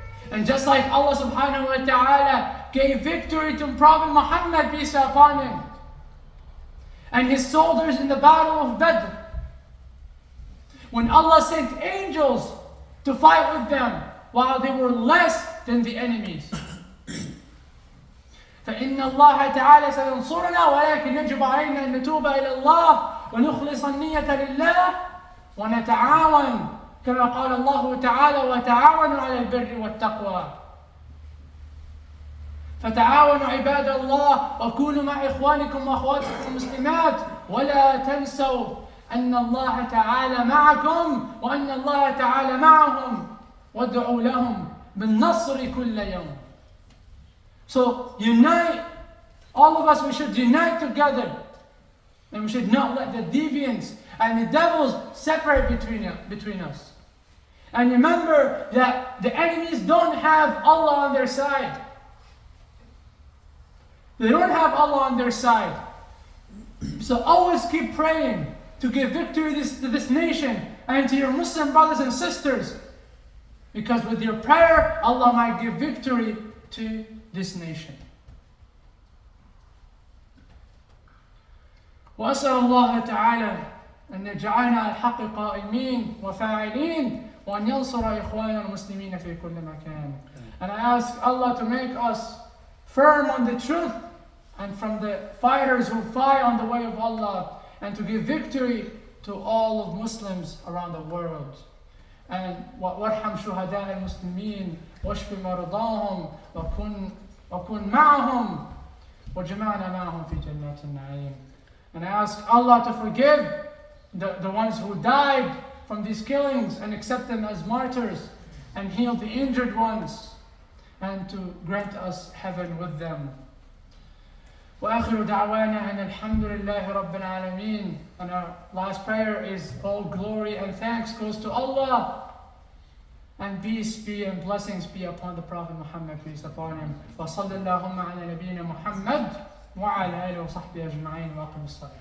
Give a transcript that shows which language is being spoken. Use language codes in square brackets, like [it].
[en] And just like Allah [ar] subhanahu wa ta'ala [en] gave victory to Prophet Muhammad, peace upon him, and his soldiers in the battle of Badr, when Allah sent angels to fight with them while they were less than the enemies. [ar] فإن الله تعالى سينصرنا ولكن يجب علينا أن نتوب إلى الله ونخلص النية لله ونتعاون كما قال الله تعالى وتعاونوا على البر والتقوى. فتعاونوا عباد الله وكونوا مع إخوانكم وأخواتكم المسلمات ولا تنسوا أن الله تعالى معكم وأن الله تعالى معهم وادعوا لهم بالنصر كل يوم. [en] So unite, all of us, we should unite together, and we should not let the deviants and the devils separate between us. And remember that the enemies don't have Allah on their side. They don't have Allah on their side. So always keep praying to give victory to this nation and to your Muslim brothers and sisters, because with your prayer, Allah might give victory to this nation. [ar] وأسأل الله تعالى أن يجعلنا على الحق قائمين وفاعلين وأن ينصر إخواننا المسلمين في كل مكان. [en] And I ask Allah to make us firm on the truth and from the fighters who fight on the way of Allah, and to give victory to all of Muslims around the world. And [ar] وارحم شهداء المسلمين واشف مرضاهم وكن معهم وجمعنا معهم في جنات النعيم. [en] And I ask Allah to forgive the ones who died from these killings and accept them as martyrs, and heal the injured ones, and to grant us heaven with them. [ar] وآخر دعوانا أن الحمد لله رب العالمين. [en] And our last prayer is all glory and thanks goes to Allah, and peace be and blessings be upon the Prophet Muhammad, peace upon him. [ar] وصلى اللهم على نبينا محمد وعلى آله وصحبه أجمعين وأقم الصلاة.